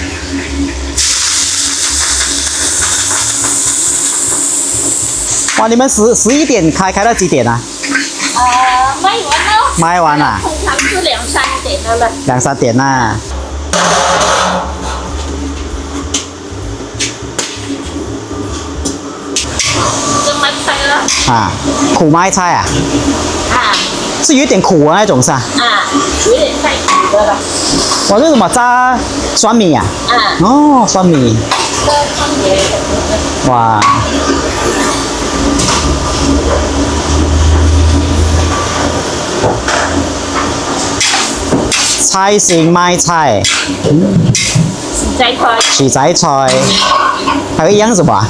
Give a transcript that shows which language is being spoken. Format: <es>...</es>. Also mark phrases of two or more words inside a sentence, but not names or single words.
<zh>哇！你們11點開到幾點啊？賣完咯。賣完啦。通常是2、3點的了。 2、3點啦。這賣菜了。苦麥菜啊？是有點苦啊那種是吧？有點太苦的了。我這什麼炸酸米啊？哦，酸米。哇！菜線麥菜，薯仔菜，還有一樣什麼啊？</zh>